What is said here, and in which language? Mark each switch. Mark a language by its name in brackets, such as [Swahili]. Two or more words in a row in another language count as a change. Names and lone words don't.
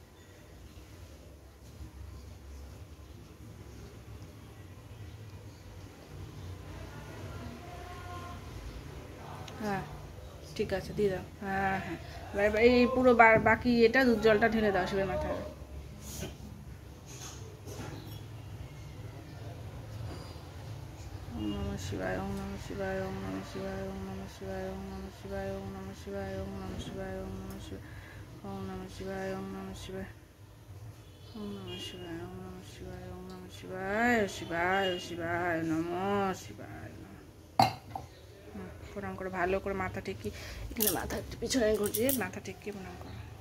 [Bangla] হ্যাঁ ঠিক আছে দিয়ে দাও। হ্যাঁ হ্যাঁ এই পুরো বাকি এটা দুধ জলটা ঢেলে দাও শিবের মাথায়। [Sanskrit] ওম নমঃ শিবায়, ওম নমঃ শিবায়, ওম নমঃ শিবায়, ওম নমঃ শিবায়, ওম নমঃ শিবায়, ওম নমঃ শিবায়, ওম নমঃ শিবায়, ওম নমঃ শিবায়, ওম নমঃ শিবায়, ওম নমঃ শিবায়, ওম নমঃ শিবায়, ওম নমঃ শিবায়, ওম নমঃ শিবায়, শিবায় শিবায় নমঃ শিবায়। [Bangla] প্রণাম করো ভালো করে, মাথা টেকি, এখানে মাথা পিছনে ঘুরিয়ে মাথা টেকিয়ে প্রণাম করো।